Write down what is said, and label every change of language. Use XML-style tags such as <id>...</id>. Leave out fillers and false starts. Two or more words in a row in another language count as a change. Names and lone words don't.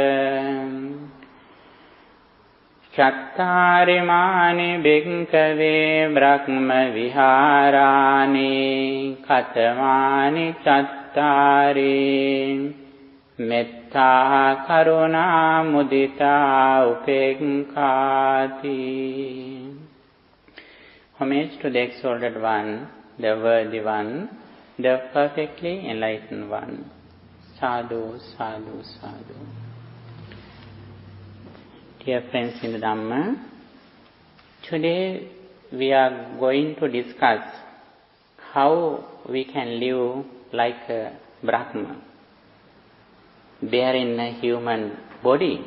<pi>Chattarimani bhikkhave brahma viharani katamani chattari metta karuna mudita upekkkhati.</pi> <en>Homage to the exalted one, the worthy one, the perfectly enlightened one.</en> <pi>Sadhu, sadhu, sadhu.</pi> <en>Dear friends in the Dhamma, today we are going to discuss how we can live like a Brahma, bearing a human body.</en>